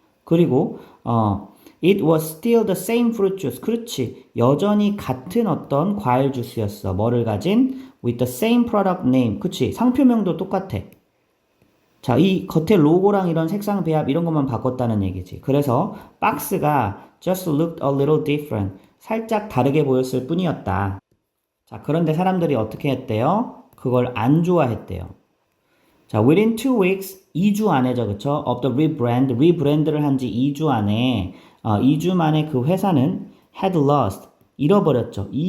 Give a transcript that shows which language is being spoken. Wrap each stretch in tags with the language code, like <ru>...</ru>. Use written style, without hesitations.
<ko>그리고</ko> <en>it was still the same fruit juice.</en> <ko>그렇지. 여전히 같은 어떤 과일 주스였어. 뭐를 가진?</ko> <en>with the same product name.</en> <ko>그치. 상표명도 똑같아. 자, 이 겉에 로고랑 이런 색상 배합 이런 것만 바꿨다는 얘기지. 그래서 박스가</ko> <en>just looked a little different.</en> <ko>살짝 다르게 보였을 뿐이었다. 자, 그런데 사람들이 어떻게 했대요? 그걸 안 좋아했대요. 자,</ko> <en>within 2 weeks,</en> <ko>2주 안에죠, 그쵸?</ko> <en>of the rebrand,</en> <ko>리브랜드를 한 지 2주 안에, 2주 만에 그 회사는</ko> <en>had lost,</en> <ko>잃어버렸죠.</ko>